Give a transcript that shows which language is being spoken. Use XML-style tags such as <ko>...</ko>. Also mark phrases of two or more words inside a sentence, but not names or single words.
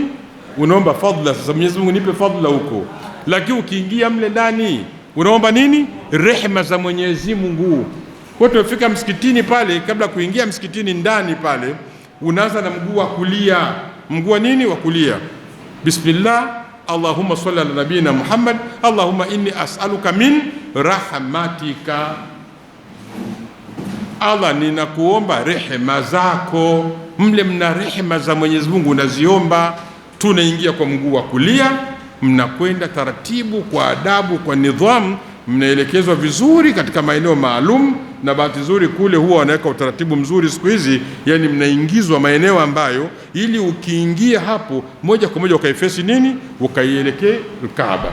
<sw>Unaomba fadla. Sasa Mwenyezi Mungu nipe fadla huko. Lakini ukiingia mle ndani unaomba nini? Rehema za Mwenyezi Mungu. Kwa hiyo tunafika msikitini pale, kabla kuingia msikitini ndani pale, unaanza na mguu wa kulia. Mguu wa nini? Wa kulia.</sw> <ar>بسم الله، اللهم صل على نبينا محمد، اللهم إني أسألك من رحمتك.</ar> <sw>Allah, ninakuomba rehema zako. Mle mna rehema za Mwenyezi Mungu unaziomba. Tunaingia kwa mguu wa kulia, mnakwenda taratibu, kwa adabu, kwa nidhamu, mnaelekezwa vizuri katika maeneo maalum. Na bahati nzuri kule huwa wanaweka utaratibu mzuri siku hizi, yani mnaingizwa maeneo ambayo ili ukiingia hapo moja kwa moja ukaifesi nini, ukaielekee Kaaba.</sw>